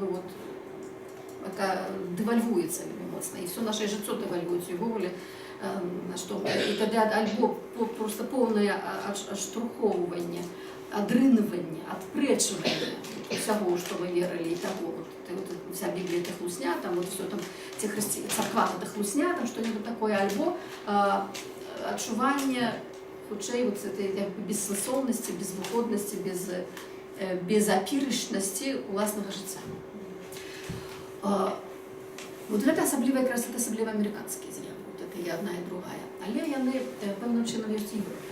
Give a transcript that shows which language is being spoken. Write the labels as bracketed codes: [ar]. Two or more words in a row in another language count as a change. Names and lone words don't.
[be] вот дэвальвуецца моцна, і все наше жыццё дэвальвуецца, і ввогуле і тады альбо просто поўнае адштурхоўванне, адрыныванне, адпрэчванне усяго, што вы верылі, і таго, вся Біблія это хлусня, там вот все там, царква это хлусня, [ru] там что-нибудь такое, [be] альбо адчуванне хутчэй вот этой бессэнсоўнасці, безвыходнасці, безапірышнасці уласнага жыцця. Вот гэта асабліва, якраз это асабліва амерыканскія з'явы, вот это і адна і другая, але яны пэўным чынам ёсць і Европе.